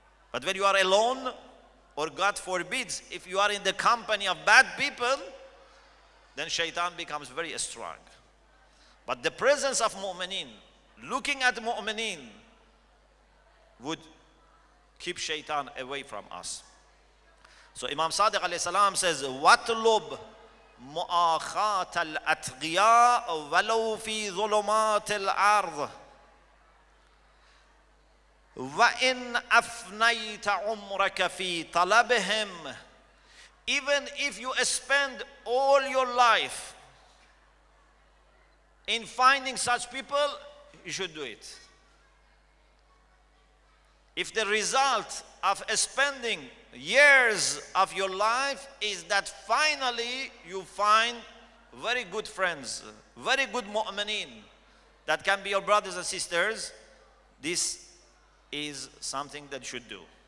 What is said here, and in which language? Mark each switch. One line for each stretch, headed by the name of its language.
English: But when you are alone, or God forbids, if you are in the company of bad people, then shaitan becomes very strong. But the presence of mu'mineen, looking at mu'mineen, would keep shaitan away from us.
Arabic: So Imam Sadiq alayhi salam says, وَاطْلُبْ مُؤَاخَاةَ الْأَتْقِيَاءِ وَلَوْ فِي ظُلُمَاتِ الْأَرْضِ وَإِنْ أَفْنَيْتَ عُمْرَكَ فِي طَلَبِهِمْ.
English: Even if you spend all your life in finding such people, you should do it. If the result of spending years of your life is that finally you find very good friends, very good mu'mineen that can be your brothers and sisters, this is something that you should do.